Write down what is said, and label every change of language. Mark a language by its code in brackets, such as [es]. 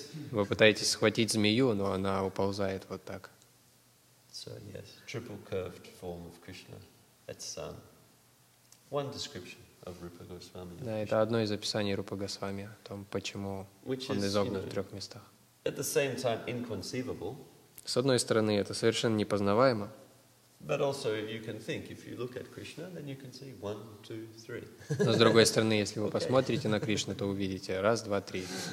[ru] Вы пытаетесь схватить змею, но она уползает вот так. [en] So yes, triple curved form of Krishna. That's one description of Rupa Goswami. [ru] Да, это одно из описаний Рупы Госвами о том, почему он изогнут в трех местах. [en] At the same time, inconceivable. [ru] С одной стороны, это совершенно непознаваемо. [en] But also, you can think, if you look at Krishna, then you can see 1, 2, 3. [ru] Но с другой стороны, если вы посмотрите на Кришну, то увидите 1, 2, 3.